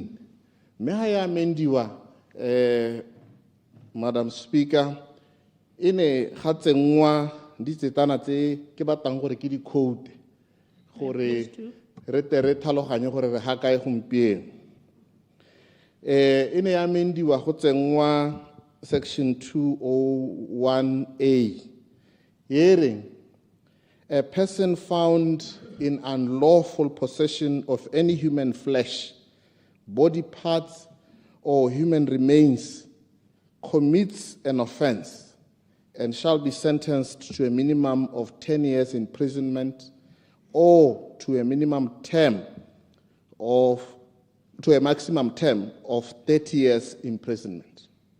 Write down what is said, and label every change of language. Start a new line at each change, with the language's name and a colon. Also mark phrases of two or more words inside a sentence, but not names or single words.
Tswana: Mme ha ya amendiwa
English: Madam Speaker
Tswana: e ne ga tsengwa ditsetana tse ke batlang gore ke di code gore re tere tlhaloganye gore re ha kae gompieno. E ne ya amendiwa go tsengwa
English: Section 201A, hearing a person found in unlawful possession of any human flesh, body parts, or human remains commits an offense and shall be sentenced to a minimum of 10 years imprisonment or to a maximum term of 30 years imprisonment.